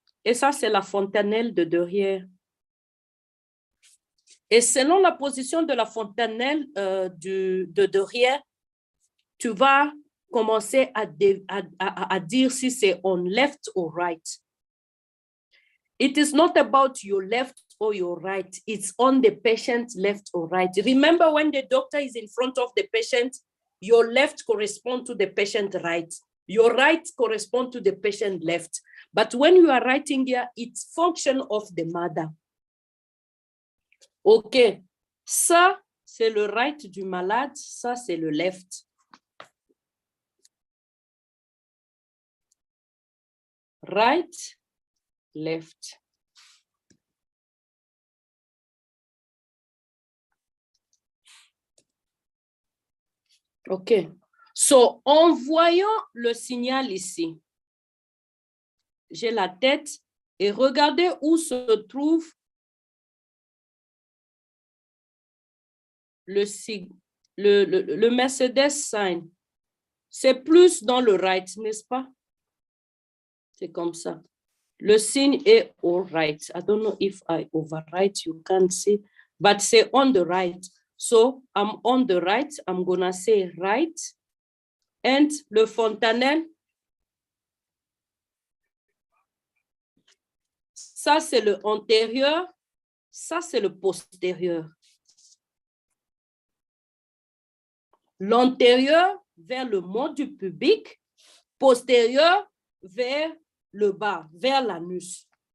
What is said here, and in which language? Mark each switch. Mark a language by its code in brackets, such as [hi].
[fr] Et ça, c'est la fontanelle de derrière. Et selon la position de la fontanelle de derrière, tu vas commencer à dire si c'est [en] on left or right. It is not about your left or your right. It's on the patient left or right. Remember, when the doctor is in front of the patient, your left corresponds to the patient right. Your right corresponds to the patient left. But when you are writing here, it's function of the mother. OK. [fr] Ça, c'est le right du malade. Ça, c'est le left. [en] Right, left. [fr] OK. So, en voyant le signal ici, j'ai la tête et regardez où se trouve le Mercedes sign. C'est plus dans le right, n'est-ce pas? C'est comme ça. Le signe est all right. [en] I don't know if I overwrite, you can't see, but c'est on the right. So I'm on the right, I'm gonna say right. [fr] And le fontanelle, ça c'est le antérieur, ça c'est le postérieur. L'antérieur vers le mont du pubique, postérieur vers le bas, vers l'anus.